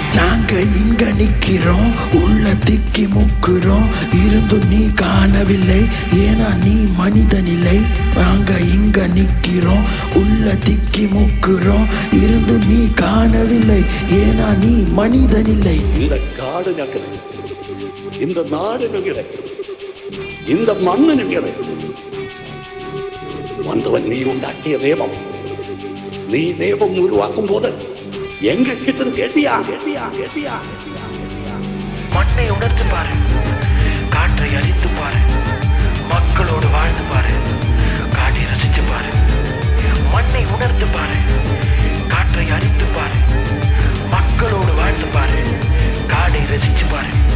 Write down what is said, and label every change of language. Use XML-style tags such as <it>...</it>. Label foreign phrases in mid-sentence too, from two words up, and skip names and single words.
<ta>நாங்க இங்க நிக்கிறோம், உள்ள திக்கி முக்குறோம், இருந்தும் நீ காணவில்லை, ஏனா நீ மனிதனில்லை. நாங்க இங்க நிக்கிறோம், உள்ள திக்கி முக்குறோம், இருந்தும் நீ காணவில்லை, ஏனா நீ மனிதனில்லை. இந்த காடு ഞങ്ങളെ, இந்த நாடு ഞങ്ങളെ, இந்த மண்ணு ഞങ്ങളെ.</ta> <ml>വന്നവൻ നീ ഉണ്ടാക്കിയ നിയമം, നീ നിയമം ഉരുവാക്കുമ്പോൾ</ml> <ta>எங்க கிட்டத் கேட்டியா கேட்டியா கேட்டியா. மண்ணை உணர்ந்து பாரு, காற்றை அழித்து பாரு, மக்களோடு வாழ்ந்து பாரு, காட்டை ரசித்து பாரு. மண்ணை உணர்ந்து பாரு, காற்றை அழித்து பாரு, மக்களோடு வாழ்ந்து பாரு, காடை ரசித்து பாரு.</ta>